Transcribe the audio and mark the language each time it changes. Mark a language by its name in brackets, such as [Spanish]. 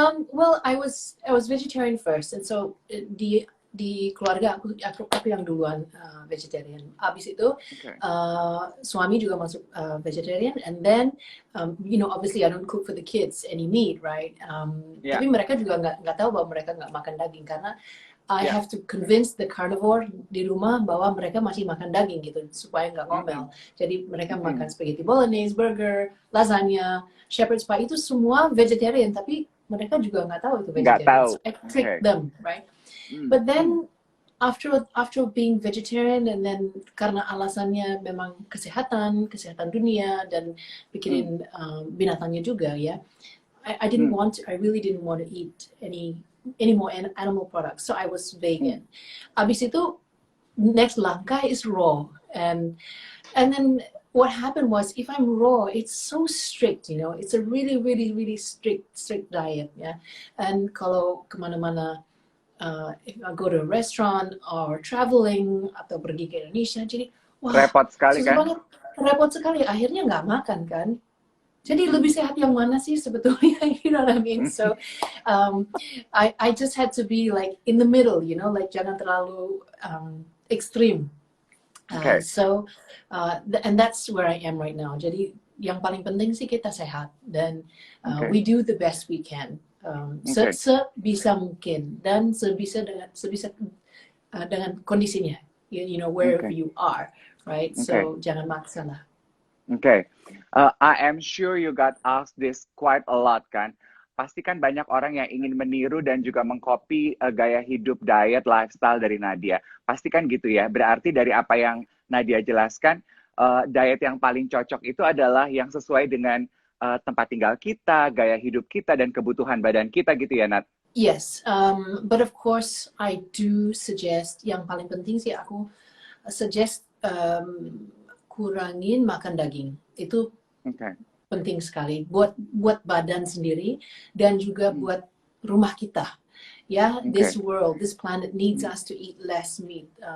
[English] Well, I was vegetarian first, and so [Indonesian] di keluarga aku yang duluan vegetarian. Abis itu suami juga masuk vegetarian, [English] and then you know, obviously I don't cook for the kids any meat, right? [Indonesian] Tapi mereka juga nggak tahu bahwa mereka nggak makan daging karena [English] I have to convince the carnivore [Indonesian] di rumah bahwa mereka masih makan daging gitu supaya nggak ngomel. Jadi mereka makan spaghetti bolognese, burger, lasagna, shepherd's pie, itu semua vegetarian, tapi mereka juga nggak tahu itu vegetarian. [English] So I trick them, right? But then after being vegetarian, and then [Indonesian] karena alasannya memang kesehatan dunia dan pikirin binatangnya juga ya, [English] I really didn't want to eat any more animal products, so I was vegan. [Indonesian] Abis itu [English] next langkah is raw, and then what happened was, if I'm raw, it's so strict, you know, it's a really strict diet, yeah. And [Indonesian] kalau kemana-mana, [English] if I go to a restaurant or traveling [Indonesian] atau pergi ke Indonesia, jadi wah, repot sekali kan? banget, repot sekali. Akhirnya nggak makan kan. Jadi lebih sehat yang mana sih sebetulnya? [English] You know what I mean? So I just had to be like in the middle, you know, like [Indonesian] jangan terlalu extreme. [English] So and that's where I am right now. [Indonesian] Jadi yang paling penting sih kita sehat, dan [English] we do the best we can, [Indonesian] sebisa mungkin dan sebisa dengan kondisinya, [English] you know, wherever you are, right? [Indonesian] So jangan maksa lah. [English] Okay, I am sure you got asked this quite a lot kan. [Indonesian] Pasti kan banyak orang yang ingin meniru dan juga mengcopy gaya hidup, diet, lifestyle dari Nadya. Pasti kan gitu ya. Berarti dari apa yang Nadya jelaskan, diet yang paling cocok itu adalah yang sesuai dengan tempat tinggal kita, gaya hidup kita, dan kebutuhan badan kita gitu ya, Nat? [English] Yes, but of course I do suggest, [Indonesian] yang paling penting sih aku suggest kurangin makan daging. Itu penting sekali buat badan sendiri dan juga buat rumah kita. [English] Ya, this world, this planet needs us to eat less meat.